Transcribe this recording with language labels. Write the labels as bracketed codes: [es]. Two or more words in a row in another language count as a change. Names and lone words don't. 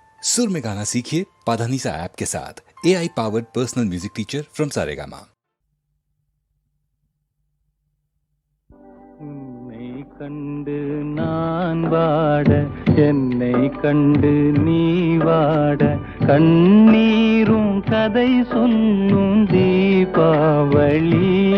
[hi] सुर में गाना सीखिए पाधानीसा ऐप के साथ। [en] AI powered personal music teacher from Saregama. [ta] உன்னை கண்டு நான் வாட, என்னை கண்டு நீ வாட, கண்ணீரும் கதை சொல்லும் தீபாவளி.